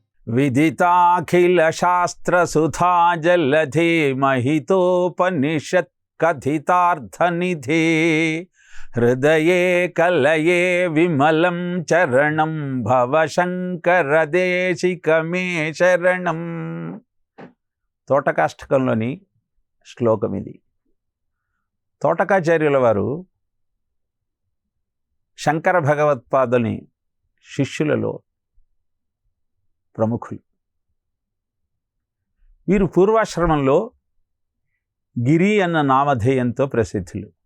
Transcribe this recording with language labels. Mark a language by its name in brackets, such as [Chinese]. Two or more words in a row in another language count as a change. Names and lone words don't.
[Sanskrit] विदिताखिलशास्त्रसुधा जलधे महितोपनिषत् कथितार्थनिधे हृदये कलये विमलं चरणं भवशङ्करदेशिकमे शरणं। [Telugu] తోటకాష్టకంలోని శ్లోకం ఇది. తోటకాచార్యుల వారు శంకర భగవత్పాదుని శిష్యులలో ప్రముఖులు. వీరు పూర్వాశ్రమంలో గిరి అన్న నామధేయంతో ప్రసిద్ధులు.